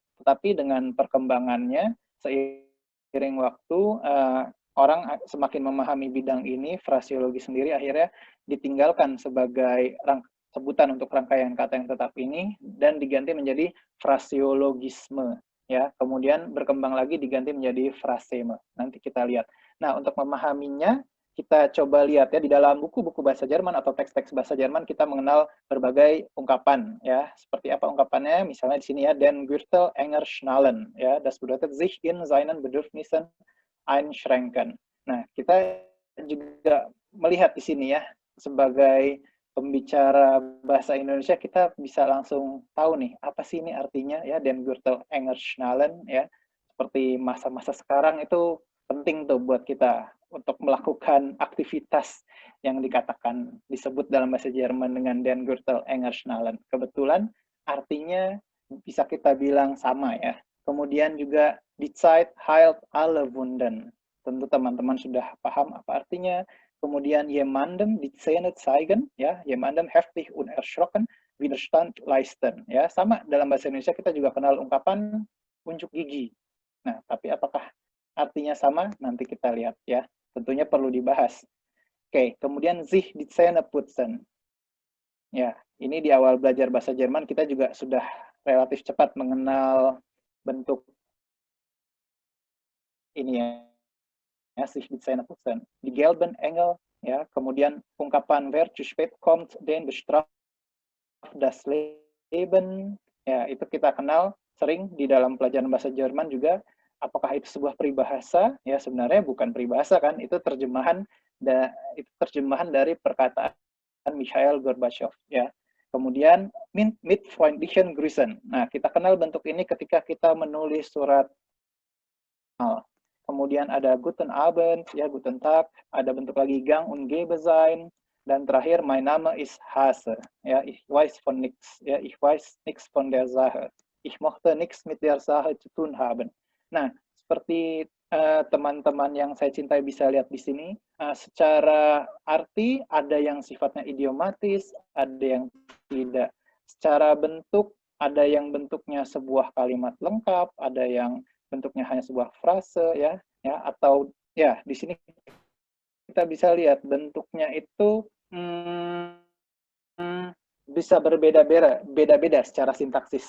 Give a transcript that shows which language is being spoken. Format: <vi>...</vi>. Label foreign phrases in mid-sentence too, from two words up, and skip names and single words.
<id>Tetapi dengan perkembangannya, seiring waktu, orang semakin memahami bidang ini, frasiologi sendiri akhirnya ditinggalkan sebagai sebutan untuk rangkaian kata yang tetap ini dan diganti menjadi frasiologisme ya. Kemudian berkembang lagi diganti menjadi fraseme. Nanti kita lihat. Nah, untuk memahaminya kita coba lihat ya di dalam buku-buku bahasa Jerman atau teks-teks bahasa Jerman kita mengenal berbagai ungkapan ya. Seperti apa ungkapannya? Misalnya di sini ya,</id> <de>den Gürtel enger schnallen ya. Das bedeutet sich in seinen Bedürfnissen einschränken.</de> <id>Nah, kita juga melihat di sini ya sebagai pembicara bahasa Indonesia kita bisa langsung tahu nih apa sih ini artinya ya,</id> <de>den Gürtel enger schnallen ya.</de> <id>Seperti masa-masa sekarang itu penting tuh buat kita untuk melakukan aktivitas yang dikatakan disebut dalam bahasa Jerman dengan</id> <de>den Gürtel enger schnallen.</de> <id>Kebetulan artinya bisa kita bilang sama ya.</id> <de>Kemudian juga die Zeit heilt alle Wunden.</de> <id>Tentu teman-teman sudah paham apa artinya.</id> <de>Kemudian jemandem die Zähne zeigen, ya, jemandem heftig und erschrocken Widerstand leisten,</de> <id>ya, sama dalam bahasa Indonesia kita juga kenal ungkapan unjuk gigi. Nah, tapi apakah artinya sama? Nanti kita lihat ya. Tentunya perlu dibahas. Oke, kemudian</id> <de>sich die Zähne putzen.</de> <id>Ya, ini di awal belajar bahasa Jerman kita juga sudah relatif cepat mengenal bentuk ini ya,</id> <de>sich die Zähne putzen. Die gelben Engel,</de> <id>ya, kemudian ungkapan</id> <de>wer zu spät kommt, den bestraft das Leben,</de> <id>ya, itu kita kenal sering di dalam pelajaran bahasa Jerman juga. Apakah itu sebuah peribahasa? Ya, sebenarnya bukan peribahasa kan, itu terjemahan dari perkataan Mikhail Gorbachev, ya.</id> <de>Kemudian mit freundlichen Grüßen.</de> <id>Nah, kita kenal bentuk ini ketika kita menulis surat. Kemudian ada</id> <de>Guten Abend, ya, Guten Tag,</de> <id>ada bentuk lagi</id> <de>Gang und Gebe sein,</de> <id>dan terakhir</id> <de>mein Name ist Hase, ya, ich weiß von nichts, ya, ich weiß nichts von der Sache, ich mochte nichts mit der Sache zu tun haben.</de> <id>Nah, seperti teman-teman yang saya cintai bisa lihat di sini, secara arti ada yang sifatnya idiomatis, ada yang tidak. Secara bentuk ada yang bentuknya sebuah kalimat lengkap, ada yang bentuknya hanya sebuah frase ya atau ya di sini kita bisa lihat bentuknya itu bisa berbeda-beda secara sintaksis.</id>